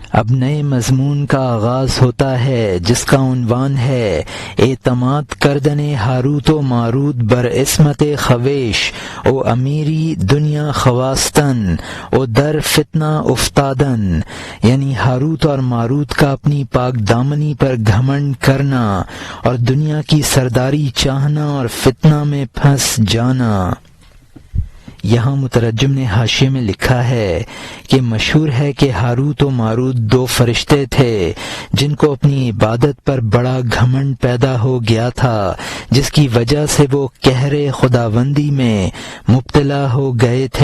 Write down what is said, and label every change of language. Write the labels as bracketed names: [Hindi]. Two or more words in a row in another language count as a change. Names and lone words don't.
[Urdu] اب نئے مضمون کا آغاز ہوتا ہے جس کا عنوان ہے [Persian] اعتماد کردن ہاروت و ماروت بر عصمت خویش او امیری دنیا خواستن او در فتنہ افتادن، [Urdu] یعنی ہاروت اور ماروت کا اپنی پاک دامنی پر گھمنڈ کرنا اور دنیا کی سرداری چاہنا اور فتنہ میں پھنس جانا۔ یہاں مترجم نے حاشیے میں لکھا ہے کہ مشہور ہے کہ ہاروت و ماروت دو فرشتے تھے جن کو اپنی عبادت پر بڑا گھمنڈ پیدا ہو گیا تھا، جس کی وجہ سے وہ قہر خداوندی میں مبتلا ہو گئے تھے۔